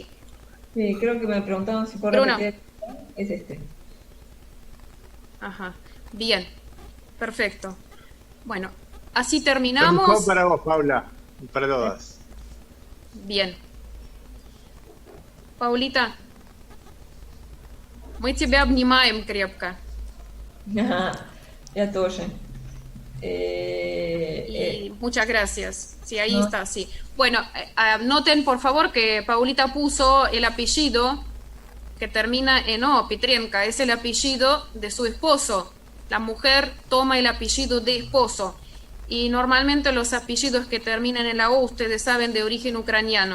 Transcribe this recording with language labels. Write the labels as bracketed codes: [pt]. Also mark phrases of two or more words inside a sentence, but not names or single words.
[es] sí, creo que me preguntaron si puedo Bruno. repetir. Es este. Ajá, bien, perfecto. Bueno, así Lo terminamos. mejor para vos, Paula, y para todas. Bien. Paulita, [ru] мы тебя обнимаем крепко. Я тоже. [es] Y muchas gracias. Sí, ahí No. está, sí. Bueno, noten por favor que Paulita puso el apellido que termina en O, Petrenka, es el apellido de su esposo. La mujer toma el apellido de esposo. Y normalmente los apellidos que terminan en la O, ustedes saben, de origen ucraniano.